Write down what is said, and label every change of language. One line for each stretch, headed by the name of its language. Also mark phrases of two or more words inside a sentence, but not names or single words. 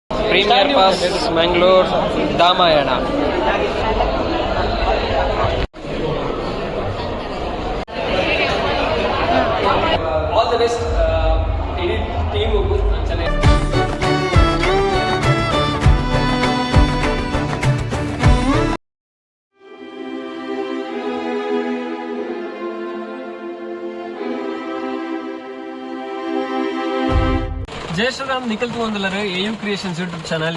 English: Premier Pass, Mangalore, Damayana. All the best.
Tulu: Team ಜೈ ಶ್ರೀರಾಮ್ ನಿಖಲ್ತು ಒಂದಲ್ಲರು AU ಕ್ರಿಯೇಷನ್ಸ್
English: YouTube channel